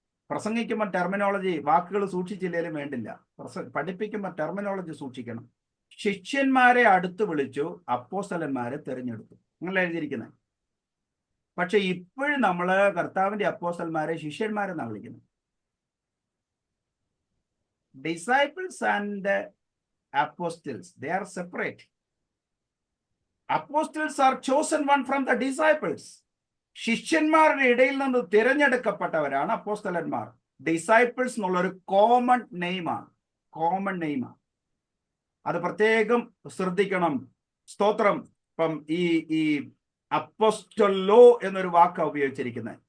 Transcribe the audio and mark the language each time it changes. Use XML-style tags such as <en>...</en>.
<ml>പ്രസംഗിക്കുമ്പോൾ ടെർമിനോളജി വാക്കുകൾ സൂക്ഷിച്ചില്ലേലും വേണ്ടില്ല. പഠിപ്പിക്കുമ്പോൾ ടെർമിനോളജി സൂക്ഷിക്കണം. ശിഷ്യന്മാരെ അടുത്ത് വിളിച്ചു, അപ്പോസ്തലന്മാരെ തിരഞ്ഞെടുത്തു. അങ്ങനെ എഴുതിയിരിക്കുന്നത്. പക്ഷെ ഇപ്പോഴും നമ്മള് കർത്താവിന്റെ അപ്പോസ്തലന്മാരെ ശിഷ്യന്മാരെന്നാണ് വിളിക്കുന്നത്.</ml> <en>Disciples and apostles, they are separate. Apostles are chosen one from the disciples.</en> <ml>ശിഷ്യന്മാരുടെ ഇടയിൽ നിന്ന് തിരഞ്ഞെടുക്കപ്പെട്ടവരാണ് അപ്പോസ്തലന്മാർ. ഡിസൈപ്പിൾസ് എന്നുള്ളൊരു കോമൺ നെയിമാണ്. അത് പ്രത്യേകം ശ്രദ്ധിക്കണം. സ്തോത്രം. ഇപ്പം ഈ അപ്പോസ്റ്റലോ എന്നൊരു വാക്കാണ് ഉപയോഗിച്ചിരിക്കുന്നത്.</ml>